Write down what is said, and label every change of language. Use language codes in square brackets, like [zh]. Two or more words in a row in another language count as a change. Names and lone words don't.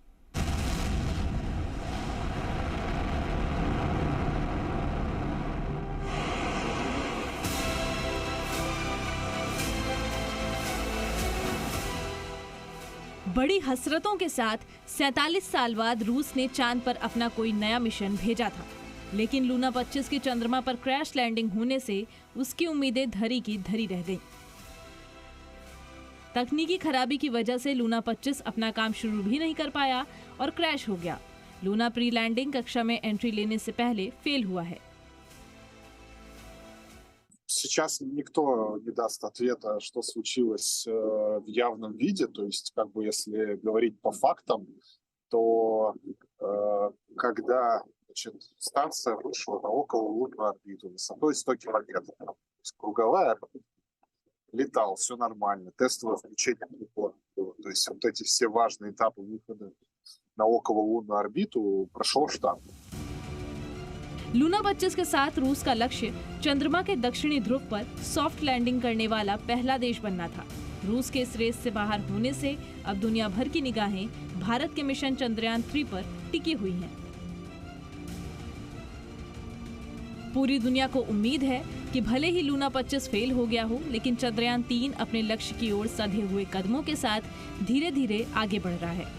[hi] बड़ी हसरतों के साथ 47 साल बाद रूस ने चांद पर अपना कोई नया मिशन भेजा था, लेकिन लूना 25 की चंद्रमा पर [en] crash landing [hi] होने से उसकी उम्मीदें धरी की धरी रह गईं। तकनीकी खराबी की वजह से लूना 25 अपना काम शुरू भी नहीं कर पाया और क्रैश हो गया। लूना [en] pre landing [hi] कक्षा में एंट्री लेने से पहले फेल हुआ है। [ru] Сейчас никто не даст ответа, что случилось в явном виде. То есть, как бы, если говорить по фактам, то когда станция вышла на окололунную орбиту высотой 100 километров, то есть круговая орбита, летал, все нормально, тестовое включение прибора было. То есть вот эти все важные этапы выхода на окололунную орбиту прошел штамп. [hi] लूना 25 के साथ रूस का लक्ष्य चंद्रमा के दक्षिणी ध्रुव पर [en] soft landing [hi] करने वाला पहला देश बनना था। रूस के इस रेस से बाहर होने से अब दुनिया भर की निगाहें भारत के मिशन चंद्रयान 3 पर टिकी हुई हैं। पूरी दुनिया को उम्मीद है कि भले ही लूना 25 फेल हो गया हो, लेकिन चंद्रयान 3 अपने लक्ष्य की ओर सधे हुए कदमों के साथ धीरे धीरे आगे बढ़ रहा है।